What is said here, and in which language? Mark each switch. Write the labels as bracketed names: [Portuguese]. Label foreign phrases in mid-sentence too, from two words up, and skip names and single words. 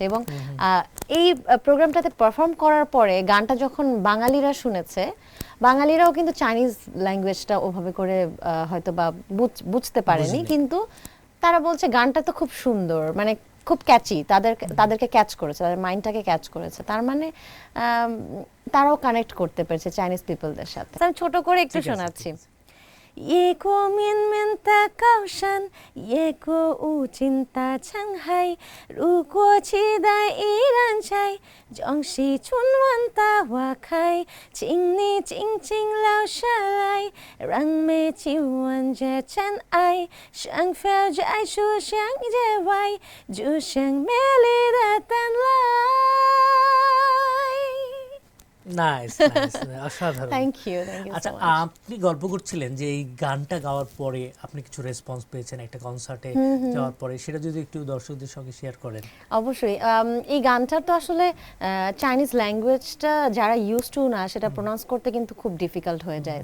[Bangla] এবং এই প্রোগ্রামটাতে পারফর্ম করার পরে গানটা যখন বাঙালিরা শুনেছে, বাঙালিরাও কিন্তু [English] Chinese language [Bangla] ওভাবে করে হয়তো বা বুঝতে পারেনি, কিন্তু তারা বলছে গানটা তো খুব সুন্দর, মানে খুব ক্যাচি, তাদেরকে ক্যাচ করেছে, তাদের মাইন্ডটাকে ক্যাচ করেছে। তার মানে তারাও কানেক্ট করতে পেরেছে [English] Chinese people [Bangla] সাথে। আমি ছোট করে একটু শোনাচ্ছি। [Chinese] 夜过绵绵的高山，夜过无尽的沧海。如果期待依然在，终是春晚的花开。请你静静留下来，让美酒温这尘埃。像飘在树上野外，就像美丽的灯来。 [Bangla] নাইস নাইস, অসাধারণ। [English] thank you [Bangla] আচ্ছা, [English] so much. [Bangla] আপনি গল্প করছিলেন যে এই গানটা গাওয়ার পরে আপনি কিছু রেসপন্স পেয়েছেন একটা কনসার্টে যাওয়ার পরে, সেটা যদি একটু দর্শকদের সঙ্গে শেয়ার করেন। অবশ্যই এই গানটার তো আসলে [English] Chinese language [Bangla] যারা [English] used to [Bangla] না সেটা প্রোনাউন্স করতে কিন্তু খুব ডিফিকাল্ট হয়ে যায়।